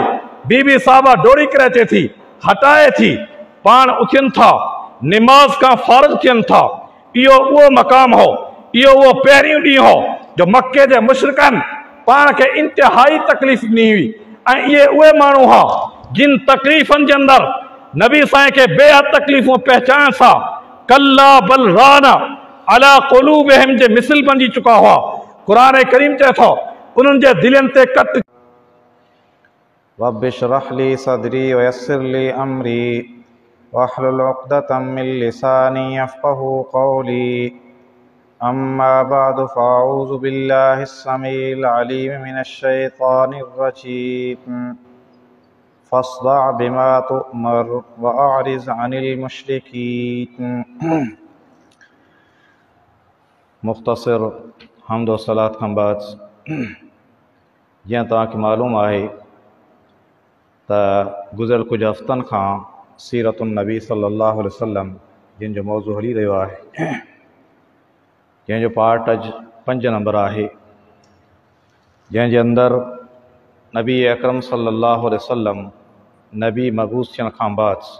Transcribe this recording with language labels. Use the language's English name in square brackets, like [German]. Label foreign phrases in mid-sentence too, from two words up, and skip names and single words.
[Sindhi] बीबी साहिबा डोड़ी करे अचे थी, हटाए थी, पाण उथियनि था, निमाज़ खां फारिग थियनि था। इहो उहो मक़ाम हो, इहो उहो पहिरियों ॾींहुं हो जो मके जे मुशरिकनि पाण खे इंतिहाई तकलीफ़ ॾिनी हुई। ऐं इहे उहे माण्हू हुआ जिन तकलीफ़नि जे अंदरि नबी साईं खे बेहद तकलीफ़ूं पहचान सां [Arabic] كلا بل ران على قلوبهم [Sindhi] जे मिसल बणिजी चुका हुआ। क़ुरान करीम चए थो उन्हनि जे दिलनि ते कट। [Arabic] رب اشرح لي صدري ويسر لي أمري واحلل عقدة من لساني يفقهوا قولي. أما بعد فأعوذ بالله السميع العليم من الشيطان الرجيم. فاصدع بما تؤمر وأعرض عن المشركين. [Sindhi] मुख़्तसर हम्द व सलात खां बाद जीअं तव्हांखे मालूम आहे त गुज़िरियल कुझु हफ़्तनि खां सीरतुन नबी [Arabic] صلى الله عليه وسلم [Sindhi] जिन जो मौज़ू हली रहियो आहे, जंहिंजो पार्ट अॼु 5 नंबर आहे, जंहिंजे अंदरि नबी अकरम [Arabic] صلى الله عليه وسلم [Sindhi] नबी मबूस थियण खां बाद